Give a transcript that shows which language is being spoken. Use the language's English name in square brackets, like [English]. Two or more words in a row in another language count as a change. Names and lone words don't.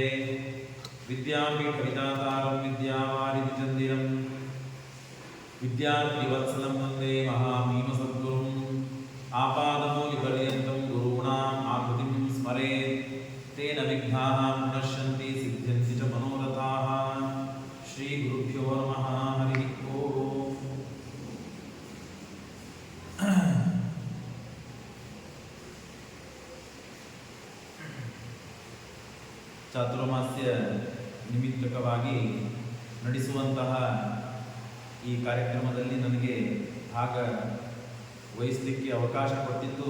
[Sanskrit] विद्यापीठविधातारं विद्यावारिधिचन्दिरं विद्यार्थिवत्सलं वन्दे महाभीमसद्गुरुम्। आपादमौलिपर्यन्तं गुरूणाम् आकृतिं स्मरेत् तेन विघ्नाः प्रणश्यन्ति सिद्ध्यन्ति च मनोरथाः। श्रीगुरुभ्यो नमः। हरिः ओम्। [Kannada] ಚಾತುರ್ಮಾಸ್ಯ ನಿಮಿತ್ತಕವಾಗಿ ನಡೆಸುವಂತಹ ಈ ಕಾರ್ಯಕ್ರಮದಲ್ಲಿ ನನಗೆ ಭಾಗ ವಹಿಸಲಿಕ್ಕೆ ಅವಕಾಶ ಕೊಟ್ಟಿದ್ದು